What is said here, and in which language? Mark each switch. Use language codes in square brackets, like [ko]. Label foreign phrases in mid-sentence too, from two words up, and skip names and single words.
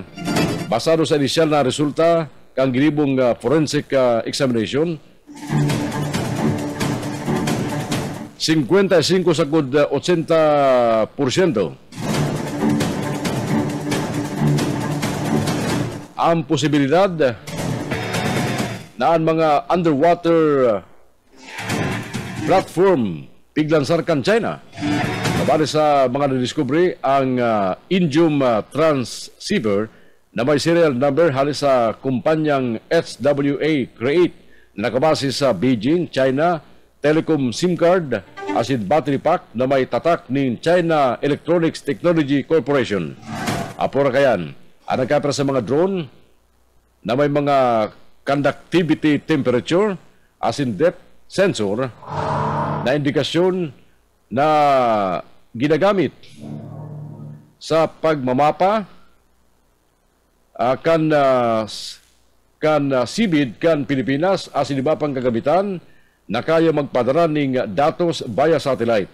[bik] Basado sa inisyal na resulta kang ginibong [en] forensic examination, [bik] 55 sa 80% ang posibilidad na ang mga [en] underwater platform [bik] piglansar kan China. Kabali sa mga nadiskubre ang Indium transceiver na may [en] serial number [bik] halis sa kumpanyang HWA Create na nakabase sa Beijing, China, [en] telecom SIM card [bik] asin [en] battery pack [bik] na may tatak ng China Electronics Technology Corporation. Apora kayan, ang nagkapira sa mga drone na may mga [en] conductivity temperature [bik] as in [en] depth sensor [bik] na indikasyon na ginagamit sa pagmamapa kan sibid kan Pilipinas as in iba pang kagamitan na kaya magpadala ng datos [en] via satellite.